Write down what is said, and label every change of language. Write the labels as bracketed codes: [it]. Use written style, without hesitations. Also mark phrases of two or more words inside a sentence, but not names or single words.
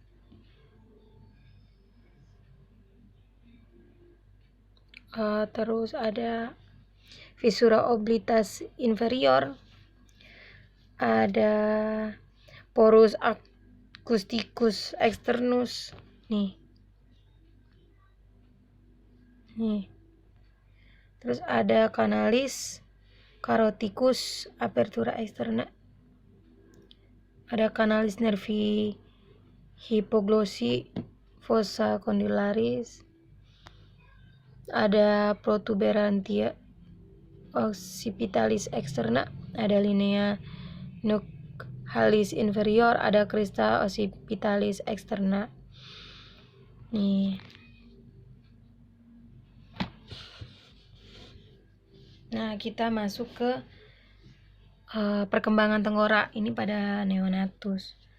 [id] Terus ada [la] fissura oblitas inferior, ada porus acousticus externus nih. [id] Terus ada [la] canalis caroticus apertura externa, ada canalis nervi hypoglossy fossa condylaris, ada protuberantia occipitalis externa, ada linea nuchalis inferior, ada crista occipitalis externa nih. [id] Nah, kita masuk ke perkembangan tengkorak ini pada neonatus.